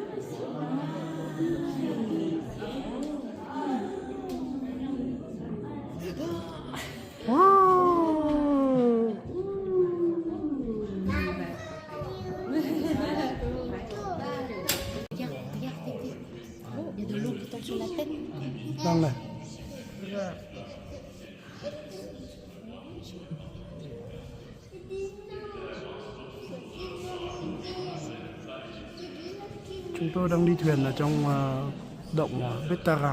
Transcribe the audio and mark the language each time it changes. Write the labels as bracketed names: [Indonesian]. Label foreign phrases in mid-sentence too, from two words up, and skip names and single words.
[French] Wow. Regarde, Tété. Oh, il y a de l'eau qui tombe sur la tête. [Vietnamese] Đang này. Chúng tôi đang đi thuyền ở trong động Betaram.